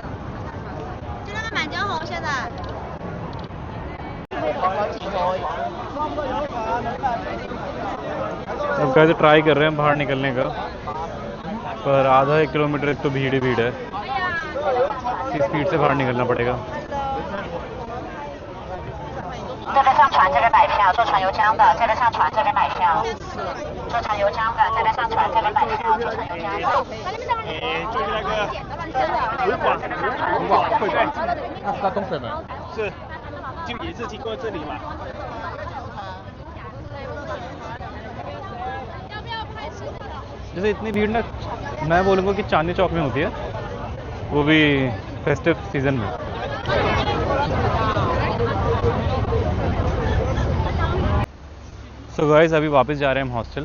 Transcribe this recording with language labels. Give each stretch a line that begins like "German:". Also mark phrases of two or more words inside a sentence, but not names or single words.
Hindi: अब कैसे ट्राई कर रहे हैं बाहर निकलने का, पर आधा 1 किलोमीटर एक तो भीड़ ही भीड़ है। इस स्पीड से बाहर निकलना पड़ेगा।
Chinese: 这个上船，这个买票，坐船游江的，这个上船，这个买票，坐船游江的，这个上船，这个买票，坐船游江的。就是那个湖广会馆，那是在东水门，是，就一次经过这里嘛。
Hindi: जैसे इतनी भीड़ ना, मैं बोलूँगा कि चांदनी चौक में होती है, वो भी
English: festive season
Hindi: में।
English: so guys,
Hindi: अभी वापस जा रहे हैं हम हॉस्टल।